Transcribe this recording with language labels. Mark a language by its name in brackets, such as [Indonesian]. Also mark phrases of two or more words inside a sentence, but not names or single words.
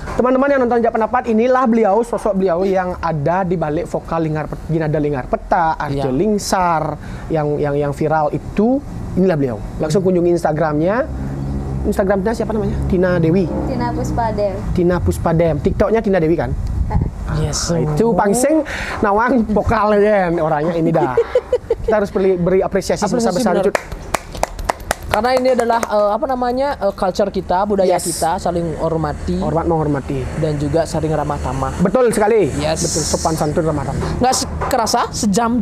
[Indonesian] Teman-teman yang nonton Jawab Pendapat, inilah beliau, sosok beliau yang ada di balik vokal Ginada Linggar Peta, Arjo Iya. Lingsar, yang viral itu, inilah beliau. Langsung kunjungi Instagramnya. Instagramnya siapa namanya? Tina Dewi. Tina Puspadem. TikToknya Tina Dewi kan? Yes. Nah, itu pangsing nawang vokal ya orangnya ini dah. Kita harus beri apresiasi sebesar-besar benar. Cut. Karena ini adalah culture kita, budaya kita, saling hormati. Hormat menghormati. Dan juga saling ramah tamah. Betul sekali. Yes. Betul, sopan santun ramah tamah. Nggak kerasa sejam.